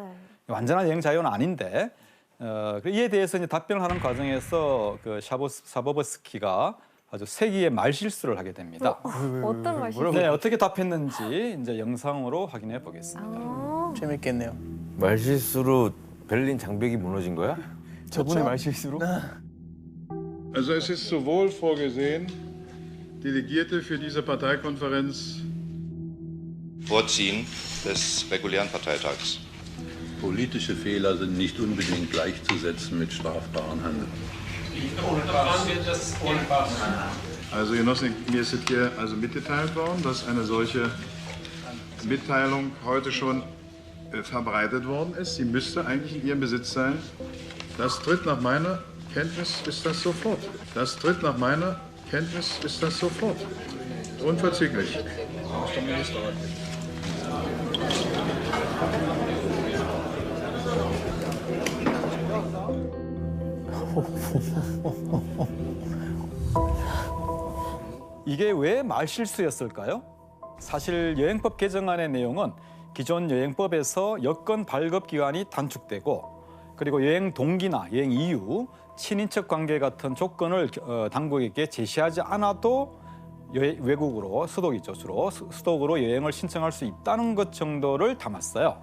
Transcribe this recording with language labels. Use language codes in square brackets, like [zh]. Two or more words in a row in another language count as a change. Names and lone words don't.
[ko] 완전한 여행 자유는 아닌데 이에 대해서 이제 답변을 하는 과정에서 그 샤보버스키가 아주 세기의 말실수를 하게 됩니다. 어떤 말씀? 네, 어떻게 답했는지 이제 영상으로 확인해 보겠습니다. 아, 재밌겠네요. 말실수로 베를린 장벽이 무너진 거야? 저분의 말실수로? [de] Also es ist sowohl vorgesehen, Delegierte für diese Parteikonferenz Vorziehen des regulären Parteitags. Politische Fehler sind nicht unbedingt gleichzusetzen mit strafbaren Handeln. Also Genossen, mir ist es hier also mitgeteilt worden, dass eine solche Mitteilung heute schon verbreitet worden ist. Sie müsste eigentlich in Ihrem Besitz sein. Das tritt nach meiner Kenntnis ist das sofort. Das tritt nach meiner Kenntnis ist das sofort. Unverzüglich. [ko] 이게 왜 말실수였을까요? 사실 여행법 개정안의 내용은 기존 여행법에서 여권 발급 기간이 단축되고 그리고 여행 동기나 여행 이유, 친인척 관계 같은 조건을 당국에게 제시하지 않아도 외국으로 수독이죠, 주로 수독으로 여행을 신청할 수 있다는 것 정도를 담았어요.